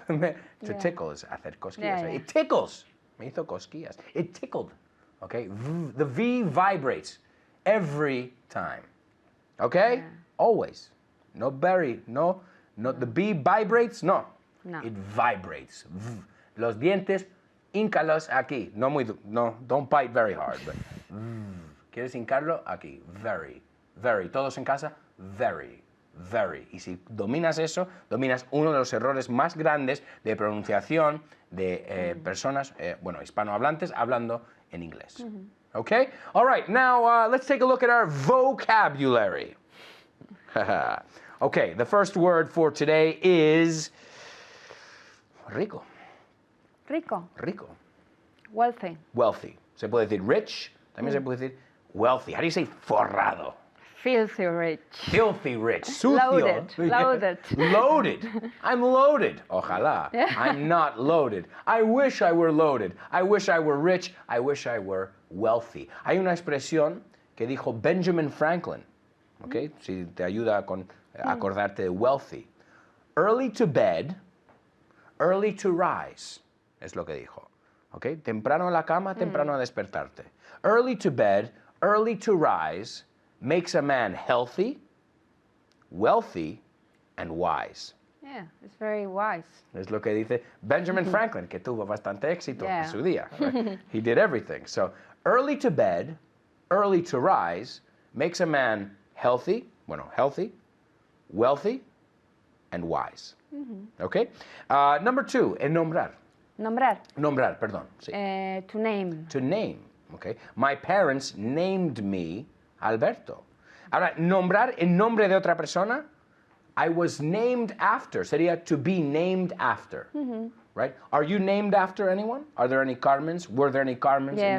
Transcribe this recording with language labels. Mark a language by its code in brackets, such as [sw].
[es] To tickle es hacer cosquillas. [en] Yeah, yeah. It tickles. [es] Me hizo cosquillas. [en] It tickled. Okay? The V vibrates every time. Okay? Yeah. Always. No very. No. The B vibrates. No. No. It vibrates. [es] Los dientes, híncalos aquí. [en] No, don't bite very hard. But, [es] ¿quieres hincarlo? Aquí. [en] Very. Very. [es] Todos en casa? [en] Very. Very. [es] Y si dominas eso, dominas uno de los errores más grandes de pronunciación de personas, hispanohablantes hablando en inglés. [en] Okay? All right. Now, let's take a look at our vocabulary. Okay. The first word for today is rico. [es] Rico. Rico. [en] Wealthy. Wealthy. [es] Se puede decir rich, también se puede decir wealthy. [en] How do you say forrado? Filthy rich. Filthy rich. Sucio. Loaded. Loaded. Loaded. I'm loaded. Ojalá. Yeah. I'm not loaded. I wish I were loaded. I wish I were rich. I wish I were wealthy. [es] Hay una expresión que dijo Benjamin Franklin. Okay? Si te ayuda con acordarte de wealthy. [en] Early to bed, early to rise. [es] Es lo que dijo. [en] Okay? [es] Temprano a la cama, temprano a despertarte. [en] Early to bed, early to rise makes a man healthy, wealthy, and wise. Yeah, it's very wise. [es] Es lo que dice Benjamin Franklin, que tuvo bastante éxito en [en] Yeah. [es] su día. [en] Right? He did everything. So, early to bed, early to rise makes a man healthy, wealthy, and wise. Okay? Number 2, en nombrar. [es] Nombrar. Nombrar, perdón. Sí. [en] To name. To name. Okay? My parents named me Alberto. [es] Ahora, nombrar en nombre de otra persona, [en] I was named after. Sería to be named after. Right? Are you named after anyone? Are there any Carmens? Were there any Carmens in your